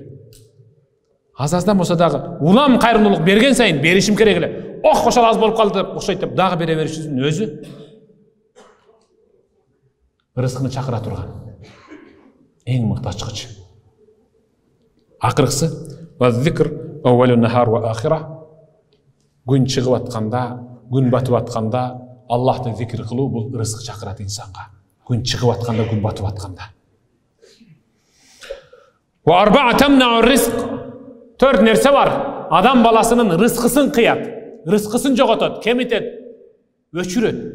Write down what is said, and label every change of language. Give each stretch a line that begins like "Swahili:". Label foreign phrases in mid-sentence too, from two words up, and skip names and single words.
Kyrgyz: Аз-аздан болсо дагы улам кайрымдуулук берген сайын беришим керек эле. Ошол аз болуп калды деп окшойт деп дагы бере беришибиздин өзү рызкыны чакыра турган эң мыкты ачкыч.
Arabic: Акыркысы وذكر أول النهار وآخره.
Kyrgyz: Күн чыгып атканда, күн батып атканда Аллахты зикир кылуу бул рызкы чакырат инсанга. Күн чыгып атканда, күн батып атканда.
Arabic: وأربعة تمنع الرزق.
Kyrgyz: 4 нерсе бар. Адам баласынын рызкысын кыят, рызкысын жоготот, кемитет, өчүрөт.